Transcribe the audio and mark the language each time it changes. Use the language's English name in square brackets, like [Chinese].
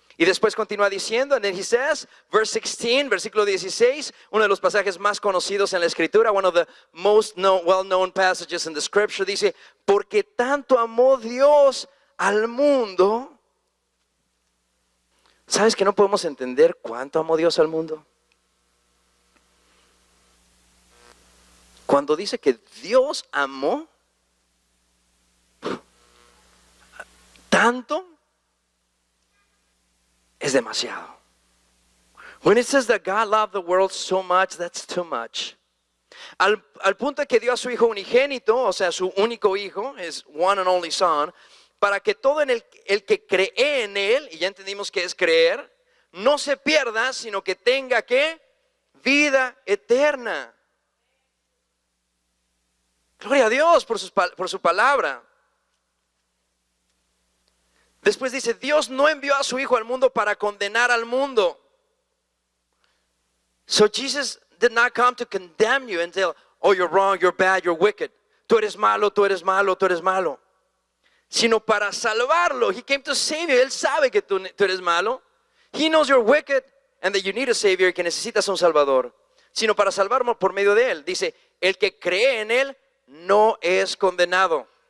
[Spanish] Y después continúa diciendo, [English] and then he says, verse 16, [Spanish] versículo 16, uno de los pasajes más conocidos en la escritura, [English] one of the most well-known passages in the scripture, [Spanish] dice, porque tanto amó Dios al mundo. ¿Sabes que no podemos entender cuánto amó Dios al mundo? Cuando dice que Dios amó tanto, es demasiado. [English] When it says that God loved the world so much, that's too much. [Spanish] Al punto de que dio a su hijo unigénito, o sea, su único hijo, [English] his one and only son, [Spanish] para que todo el que cree en él, y ya entendimos que es creer, no se pierda, sino que tenga ¿qué? Vida eterna. Gloria a Dios por su palabra. Después dice, Dios no envió a su hijo al mundo para condenar al mundo. [English] So Jesus did not come to condemn you and tell, oh, you're wrong, you're bad, you're wicked. [Spanish] Tú eres malo, tú eres malo, tú eres malo. Sino para salvarlo. [English] He came to save you. [Spanish] Él sabe que tú eres malo. [English] He knows you're wicked and that you need a savior [Spanish] y que necesitas un salvador. Sino para salvarlo por medio de él. Dice, el que cree en él no es condenado.